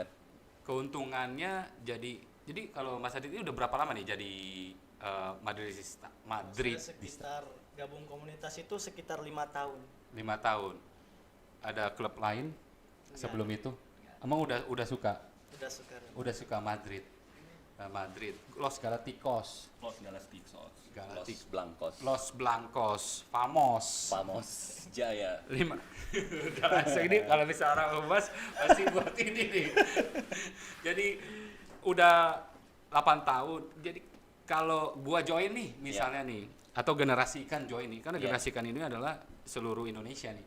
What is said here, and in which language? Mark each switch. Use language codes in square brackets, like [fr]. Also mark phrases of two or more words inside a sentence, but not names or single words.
[id] Keuntungannya jadi kalau Mas Adit ini udah berapa lama nih jadi Madridista? Madrid Saya sekitar gabung komunitas itu sekitar 5 tahun. 5 tahun. Ada klub lain sebelum itu? Emang udah suka? Udah suka. Madrid. Madrid. Los Galacticos. Los Galacticos. Galactic- Blancos. Los Blancos. Famos. Famos Jaya. 5. Udah langsung ini kalau bisa orang humas pasti buat ini nih. Jadi udah 8 tahun. Jadi kalau gua join nih misalnya nih atau generasi ikan join nih, karena generasi ikan ini adalah seluruh Indonesia nih.